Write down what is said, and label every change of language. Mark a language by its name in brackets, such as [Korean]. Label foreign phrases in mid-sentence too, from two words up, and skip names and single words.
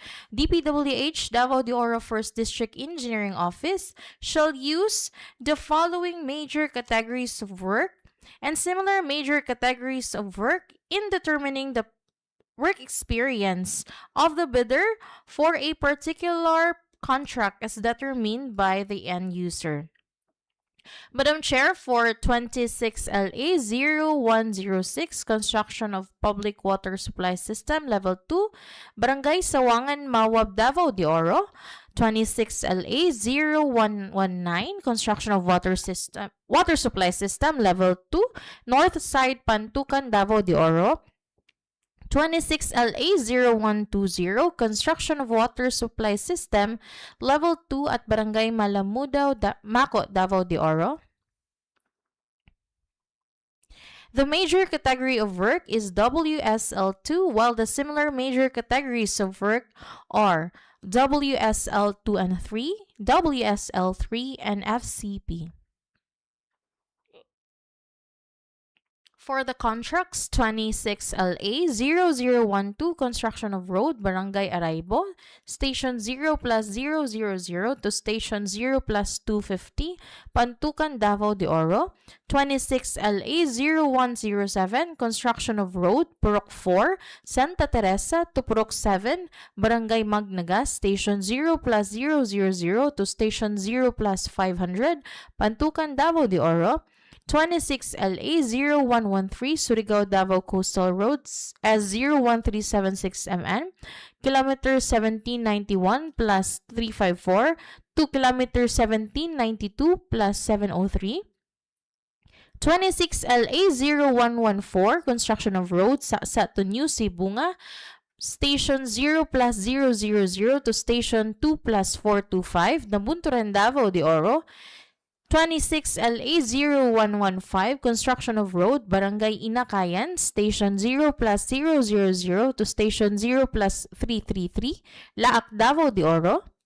[English] DPWH Davao de Oro 1st District Engineering Office shall use the following major categories of work and similar major categories of work in determining the work experience of the bidder for a particular contract as determined by the end user. Madam Chair, for 26LA 0106, construction of public water supply system level 2, Barangay Sawangan, Mawab, Davao de Oro. 26LA 0119, construction of water supply system level 2, North Side, Pantukan, Davao de Oro. 26LA 0120, construction of water supply system level 2 at Barangay Malamudaw, Mako, Davao de Oro. The major category of work is WSL2, while the similar major categories of work are WSL2 and 3, WSL3, and FCP. For the contracts, 26LA 0012, construction of road, Barangay Araibo, station 0+000 to station 0+250, Pantukan, Davao de Oro. 26LA 0107, construction of road, Purok 4, Santa Teresa to Purok 7, Barangay Magnaga, station 0+000 to station 0+500, Pantukan, Davao de Oro. 26LA 0113, Surigao, Davao Coastal Roads S01376 MN, kilometer 1791 plus 354 to kilometer 1792 plus 703. 26LA 0114, construction of road Saksa to New Sibunga, station 0+000 to station 2+425, Nabunturan, Davao de Oro. 26LA 0115, construction of road, Barangay Inakayan, station 0+000 to station 0+333, Laak, Davao de Oro.